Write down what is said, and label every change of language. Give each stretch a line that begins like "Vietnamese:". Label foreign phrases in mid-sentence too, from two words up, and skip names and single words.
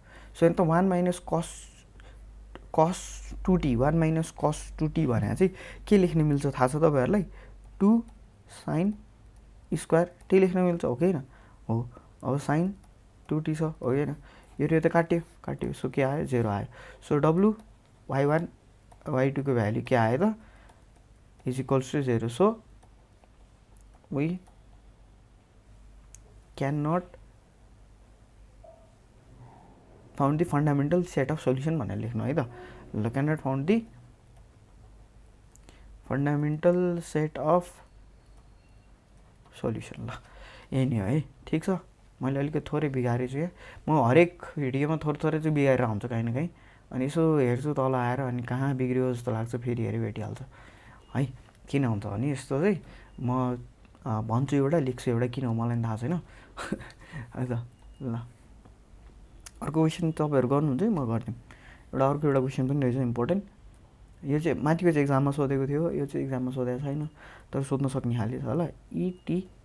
Nepali: सो यहाँ त 1
English: minus cos
Nepali: 2t 1
English: minus cos
Nepali: 2t भनेर चाहिँ के लेख्न मिल्छ थाहा छ तपाईँहरूलाई 2
English: sine square
Nepali: त्यही लेख्न मिल्छ हो कि होइन हो। अब साइन 2t छ हो कि होइन यो त काट्यो सो के आयो 0 आयो। सो w y1 y2 को भ्यालु के आयो त
English: is equals to
Nepali: 0।
English: so we can not found the fundamental set of solution
Nepali: भनेर लेख्नु है त ल
English: can not found the fundamental set of solution
Nepali: ल यही नै हो है ठिक छ। मैले अलिकति थोरै बिगारेको छु म हरेक भिडियोमा थोरै चाहिँ बिगारेर आउँछ काहीँ न काहीँ अनि यसो हेर्छु तल आएर अनि कहाँ बिग्रियो जस्तो लाग्छ फेरि हेरि भेटिहाल्छ है किन हुन्छ भने यस्तो चाहिँ म भन्छु एउटा लेख्छु एउटा किन हो मलाई पनि थाहा छैन है त ल अर्को क्वेसन तपाईँहरू गर्नुहुन्छ है म गरिदिउँ अर्को एउटा क्वेसन पनि रहेछ इम्पोर्टेन्ट यो चाहिँ माथिको चाहिँ एक्जाममा सोधेको थियो यो चाहिँ एक्जाममा सोधेको छैन तर सोध्न सक्ने खाले छ होला इटी